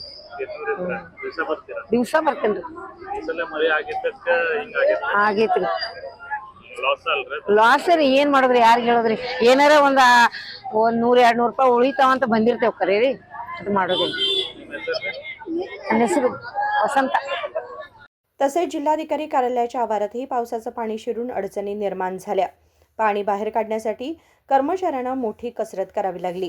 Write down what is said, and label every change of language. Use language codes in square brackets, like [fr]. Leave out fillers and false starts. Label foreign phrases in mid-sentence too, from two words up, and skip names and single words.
[kn] ದಿವಸ ಬರ್ತೀರಾ ದಿವ್ಸ ಬರ್ತೇನ್ರಿ ಈ ಸಲ ಮಳೆ ಆಗಿದ್ದಕ್ಕೆ ಹಿಂಗಾಗೈತೆ ಆಗೇತ್ರಿ ಲಾಸ್ ಅಲ್ರಿ ಲಾಸ್ ರೀ ಏನ್ ಮಾಡೋದ್ರಿ ಯಾರಿಗೆ ಹೇಳೋದ್ರಿ ಏನಾರ ಒಂದ್ 100-200 ರೂಪಾಯಿ ಉಳಿತಾವ ಅಂತ ಬಂದಿರ್ತೇವ್ ಖರೆ ರೀ ಅದು ಮಾಡೋದ್ರಿ ನನ್ನ ಹೆಸರು वसंत। [mr] तसेच जिल्हाधिकारी कार्यालयाच्या आवारातही पावसाचं पाणी शिरून अडचणी निर्माण झाल्या। पाणी बाहेर काढण्यासाठी कर्मचाऱ्यांना मोठी कसरत करावी लागली।